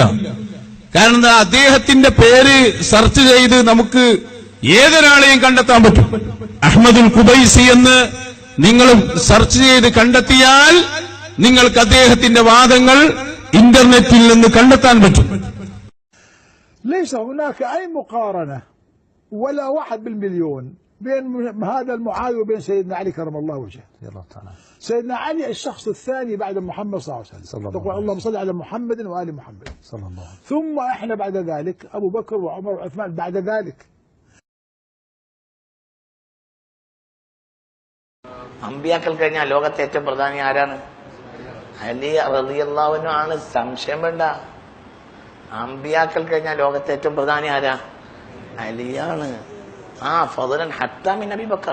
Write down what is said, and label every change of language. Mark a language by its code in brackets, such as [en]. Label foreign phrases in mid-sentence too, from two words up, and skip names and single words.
[ml] കാരണം എന്താ? അദ്ദേഹത്തിന്റെ പേര് സെർച്ച് ചെയ്ത് നമുക്ക് ഏതൊരാളെയും കണ്ടെത്താൻ പറ്റും. അഹ്മദുൽ ഖുബൈസി എന്ന് നിങ്ങൾ സെർച്ച് ചെയ്ത് കണ്ടെത്തിയാൽ നിങ്ങൾക്ക് അദ്ദേഹത്തിന്റെ വാദങ്ങൾ ഇന്റർനെറ്റിൽ നിന്ന് കണ്ടെത്താൻ പറ്റും. [ar] ليس هناك أي مقارنة ولا 1 بالمليون بين هذا المعاذ وبين سيدنا علي كرم الله وجهه. سيدنا علي الشخص الثاني بعد محمد صلى الله عليه وسلم. تقول اللهم صل على محمد وآل محمد صلى الله عليه وسلم. ثم احنا بعد ذلك أبو بكر وعمر وعثمان بعد ذلك. [ml] അമ്പിയാക്കൾ കഴിഞ്ഞാൽ ലോകത്തെ ഏറ്റവും പ്രധാനി ആരാണ്? അലി [ar] رضي الله عنه [ml] ആണ്, സംശയം വേണ്ട. അമ്പിയാക്കൾ കഴിഞ്ഞാൽ ലോകത്തെ ഏറ്റവും പ്രധാനി ആരാ? അലിയാണ്. [ar] فضلا حتى من أبي بكر.